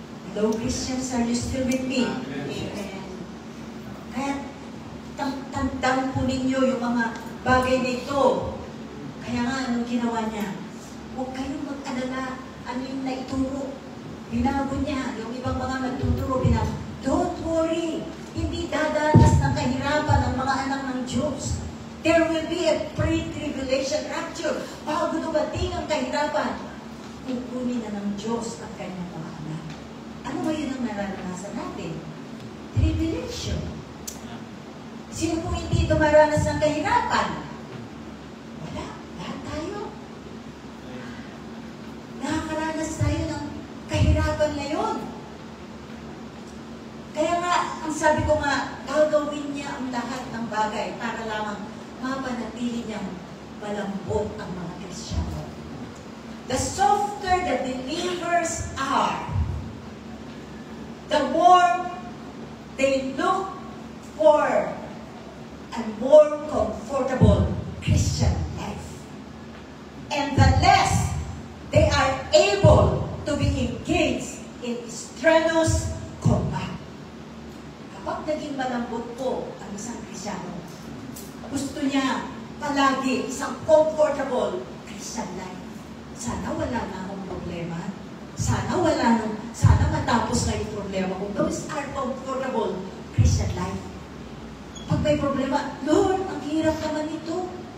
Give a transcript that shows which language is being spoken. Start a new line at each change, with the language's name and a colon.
English: Hello, Christians, are you still with me? Amen.
Filipino: Kaya, tandaan po ninyo yung mga bagay na ito. Kaya nga, anong ginawa niya? Huwag kayong mag-alala. Ano yung naituro? Binago niya. Yung ibang mga nagtuturo, binago.
English: Don't worry.
Filipino: Hindi dadanas ng kahirapan ng mga anak ng Diyos.
English: There will be a pre-tribulation rapture.
Filipino: Bago dumating ang kahirapan, kukunin na ng Diyos ang kanyang mga anak. Ano ba yun ang nararanasan natin? Tribulation. Sino po hindi dumaranas ng kahirapan? Wala. Lahat tayo. Nakakaranas tayo ng kahirapan ngayon. Kaya nga, ang sabi ko nga, gagawin niya ang lahat ng bagay para lamang mapanatili niyang malambot ang mga Kristiyano.
English: The softer the believers are, the more they look for a more comfortable Christian life. And the less they are able to be engaged in strenuous combat.
Filipino: Kapag naging malambot po ang isang Kristiyano, gusto niya palagi isang
English: comfortable Christian life.
Filipino: Sana wala na akong problema. Sana matapos na yung problema ko.
English: Those are comfortable Christian life.
Filipino: Pag may problema, Lord, ang hirap naman ito.